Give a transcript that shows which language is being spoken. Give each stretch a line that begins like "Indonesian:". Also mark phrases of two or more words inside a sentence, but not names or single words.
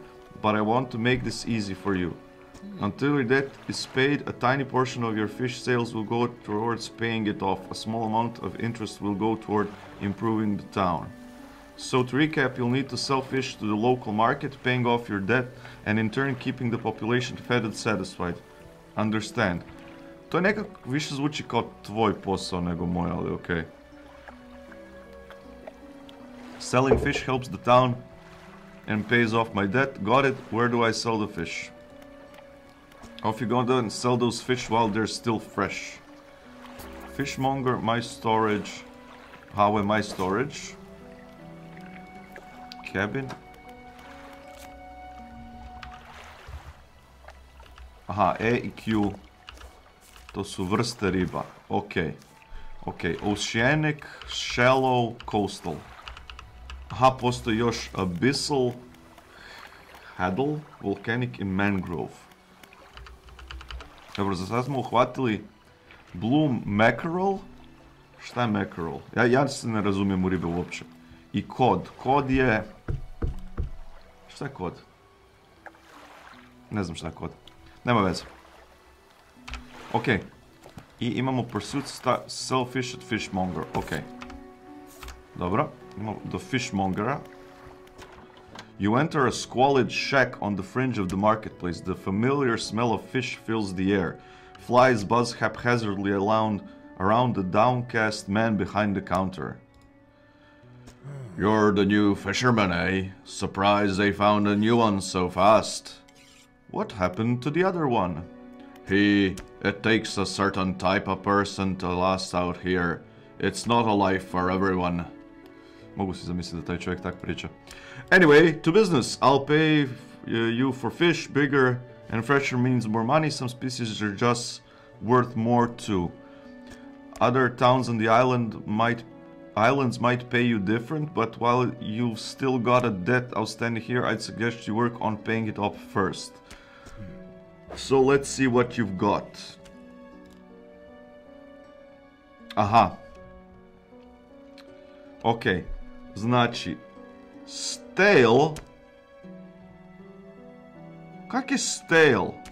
English: But I want to make this easy for you. Until your debt is paid, a tiny portion of your fish sales will go towards paying it off. A small amount of interest will go toward improving the town. So to recap, you'll need to sell fish to the local market, paying off your debt, and in turn keeping the population fed and satisfied. Understand?
Croatian: To je nekako više zvuči kao tvoj posao nego moj, ali okej.
English: Selling fish helps the town and pays off my debt. Got it? Where do I sell the fish? Off you go then and sell those fish while they're still fresh. Fishmonger, my storage. How am I storage? cabin.
Croatian: Aha, E i Q. To su vrste riba. Ok.
English: Oceanic, shallow, coastal.
Croatian: Aha, postoji još
English: abyssal, hadal, volcanic
Croatian: i mangrove. Dobro, za sad smo uhvatili
English: bloom mackerel.
Croatian: Šta je mackerel? Ja se ne razumijem u ribe uopće. I kod. Kod je... Šta je kod? Ne znam šta je kod. Nema veze. Ok. I imamo
English: pursuit sell fish at fishmonger.
Croatian: Ok. Dobro. Imamo do fishmongera.
English: You enter a squalid shack on the fringe of the marketplace. The familiar smell of fish fills the air. Flies buzz haphazardly around the downcast man behind the counter. You're the new fisherman, eh? Surprised they found a new one so fast. What happened to the other one? It takes a certain type of person to last out here. It's not a life for everyone.
Croatian: Mogu si zamisliti da taj čovjek tak priča.
English: Anyway, to business. I'll pay you for fish. Bigger and fresher means more money. Some species are just worth more too. Other towns on the islands might pay you different, but while you've still got a debt outstanding here, I'd suggest you work on paying it off first. So let's see what you've got. Aha. Ok.
Croatian: Znači, stale. Kak je stale?